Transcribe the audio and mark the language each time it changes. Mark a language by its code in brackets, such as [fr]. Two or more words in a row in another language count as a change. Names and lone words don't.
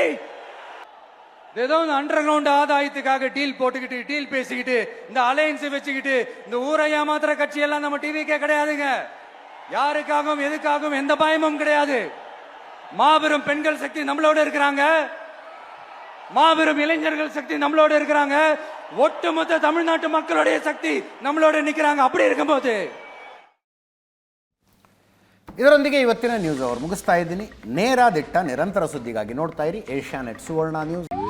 [ta] ஏதோ [en] under ground [ta] ஆதாயத்துக்காக டீல் போட்டுக்கிட்டு, டீல் பேசிக்கிட்டு, இந்த அலையன்ஸ் வச்சுக்கிட்டு இந்த ஊரை ஏமாத்துற கட்சி எல்லாம் நம்ம TVK கிடையாதுங்க. யாருக்காகவும் எதுக்காகவும் எந்த பயமும் கிடையாது. மாபெரும் பெண்கள் சக்தி நம்மளோட இருக்கிறாங்க. மாபெரும் இளைஞர்கள் சக்தி நம்மளோட இருக்கிறாங்க. ஒட்டுமொத்த தமிழ்நாட்டு மக்களுடைய சக்தி நம்மளோட நிக்கிறாங்க. அப்படி இருக்கும்போது [kn] ಇದರೊಂದಿಗೆ ಇವತ್ತಿನ ನ್ಯೂಸ್ ಅವರು ಮುಗಿಸ್ತಾ ಇದ್ದೀನಿ. ನೇರ ದಿಟ್ಟ ನಿರಂತರ ಸುದ್ದಿಗಾಗಿ ನೋಡ್ತಾ ಇರಿ ಏಷ್ಯಾನೆಟ್ ಸುವರ್ಣ ನ್ಯೂಸ್.